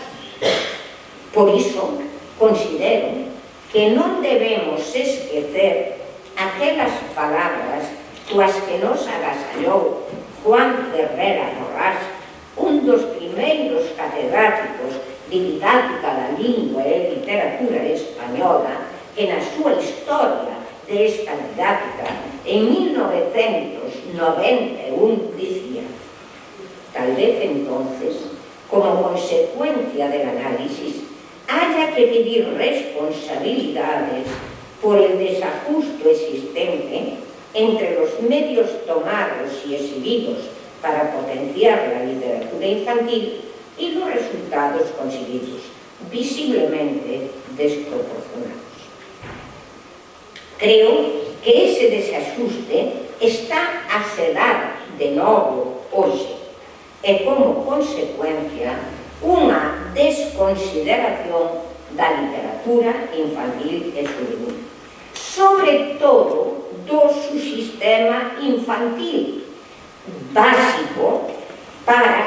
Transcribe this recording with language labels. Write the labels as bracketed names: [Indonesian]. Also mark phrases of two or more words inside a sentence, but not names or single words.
[Galician] Por iso, considero que non debemos esquecer aquelas palabras coas que nos agasallou Juan Ferrera Borrás, un dos primeiros catedráticos de didáctica da lingua e literatura española, que na súa historia desta didáctica, en 1991, dicía: [Spanish] tal vez entonces, como consecuencia del análisis, haya que pedir responsabilidades por el desajuste existente entre los medios tomados y exhibidos para potenciar la literatura infantil y los resultados conseguidos, visiblemente desproporcionados. [Galician] Creo que ese desajuste está a se dar de novo hoxe e, como consecuencia, unha desconsideración da literatura infantil e juvenil, sobre todo do subsistema infantil básico, para